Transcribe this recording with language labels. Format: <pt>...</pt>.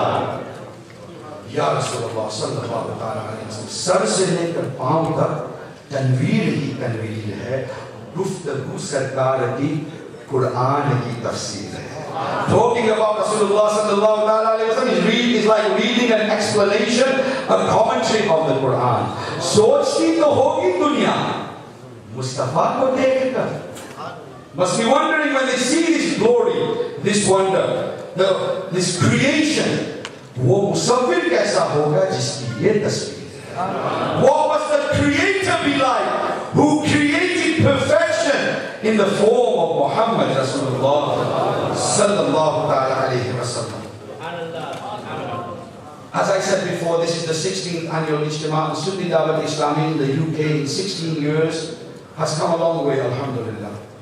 <hi>या रसूलुल्लाह सल्लल्लाहु अलैहि वसल्लम, सर से लेकर पांव तक तनवीर ही तनवीर है, गुफ्तगू सरकार की कुरान की तफसीर है.</hi> <en>Talking about Rasulullah sallallahu alaihi wasallam is like reading an explanation, a commentary of the Quran.</en> <hi>सोचती तो होगी दुनिया मुस्तफा को देखकर,</hi> <en>must be wondering when they see this glory, this wonder, this creation,</en> <hi>वो मुसव्विर कैसा होगा जिसकी ये तस्वीर है.</hi> <en>What must the creator be like who created perfection in the form of Muhammad Rasulullah sallallahu alaihi wasallam. As I said before, this is the 16th annual Ijtema. Sunni Dawat Islami in the UK in 16 years has come a long way, alhamdulillah.</en>